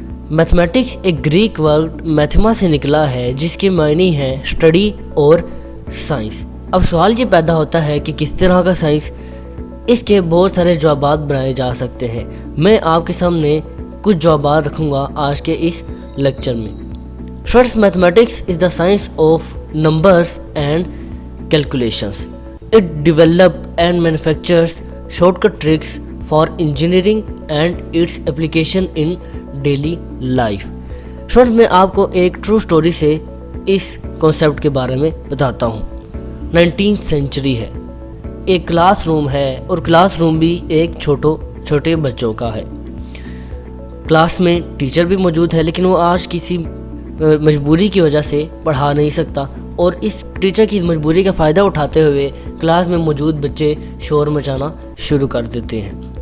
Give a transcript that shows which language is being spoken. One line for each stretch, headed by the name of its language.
Hindi: Mathematics एक Greek word मैथमा से निकला है जिसके मायने हैं स्टडी और साइंस। अब सवाल ये पैदा होता है कि किस तरह का साइंस, इसके बहुत सारे जवाबात बनाए जा सकते हैं। मैं आपके सामने कुछ जवाबात रखूँगा आज के इस लेक्चर में।
English: First, mathematics is the science of numbers and calculations. It develops and manufactures shortcut tricks for engineering and its application in daily life.
Hindi: First, मैं आपको एक ट्रू स्टोरी से इस कॉन्सेप्ट के बारे में बताता हूँ। 19th सेंचुरी है, एक क्लास रूम है और क्लास रूम भी एक छोटे बच्चों का है। क्लास में टीचर भी मौजूद है लेकिन वो आज किसी मजबूरी की वजह से पढ़ा नहीं सकता और इस टीचर की मजबूरी का फ़ायदा उठाते हुए क्लास में मौजूद बच्चे शोर मचाना शुरू कर देते हैं।